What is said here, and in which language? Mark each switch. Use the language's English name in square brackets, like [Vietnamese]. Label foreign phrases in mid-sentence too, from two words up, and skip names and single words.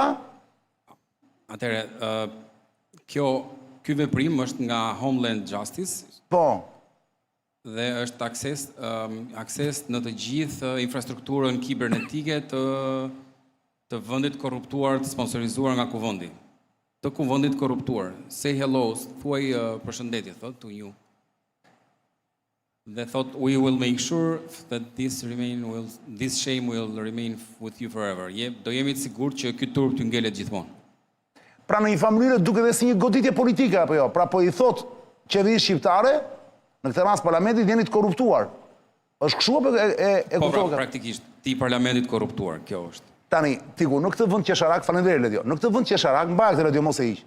[Albanian] Atëre, ky veprim është nga Homeland Justice. Po. Dhe është akses në të gjithë infrastrukturën kibernetike të vendit korruptuar të sponsorizuar nga kuvendi. Të kuvendit korruptuar. [English] Say hello, [Albanian] thuaj përshëndetje, thot [English] to you. [Albanian] Dhe thot, [English] we will make sure that this shame will remain with you forever. [Albanian] Do jemi të sigurt që ky turp t'ju ngelet gjithmonë. Pra në një familje duket edhe si një goditje politike apo jo? Pra po i thot qeverisë shqiptare, në këtë rast parlamentit, jeni të korruptuar. Është kështu apo e kuptoj? Po, praktikisht, ti parlamentit korruptuar, kjo është. Tani, Tiku, në këtë vend qesharak, faleminderit Ledio. Në këtë vend qesharak, mbaj këtë Ledio mos e hiq.